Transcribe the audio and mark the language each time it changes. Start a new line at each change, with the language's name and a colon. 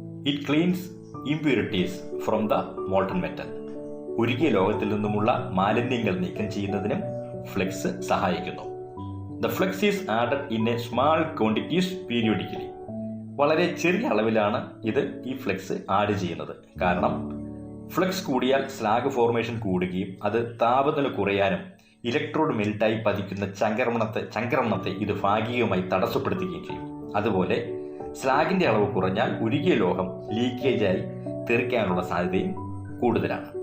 English: It cleans impurities from the molten metal.
Malayalam: ഉരുകിയ ലോകത്തിൽ നിന്നുമുള്ള മാലിന്യങ്ങൾ നീക്കം ചെയ്യുന്നതിനും ഫ്ലക്സ് സഹായിക്കുന്നു.
English: The flux is added in a small quantities periodically.
Malayalam: വളരെ ചെറിയ അളവിലാണ് ഇത് ഈ ഫ്ലക്സ് ആഡ് ചെയ്യുന്നത്. കാരണം ഫ്ലക്സ് കൂടിയാൽ സ്ലാഗ് ഫോർമേഷൻ കൂടുകയും അത് താപനില കുറയാനും ഇലക്ട്രോഡ് മെൽറ്റായി പതിക്കുന്ന ചംക്രമണത്തെ ഇത് ഭാഗികമായി തടസ്സപ്പെടുത്തുകയും ചെയ്യും. അതുപോലെ സ്ലാഗിന്റെ അളവ് കുറഞ്ഞാൽ ഉരുകിയ ലോഹം ലീക്കേജായി തെറിക്കാനുള്ള സാധ്യതയും കൂടുതലാണ്.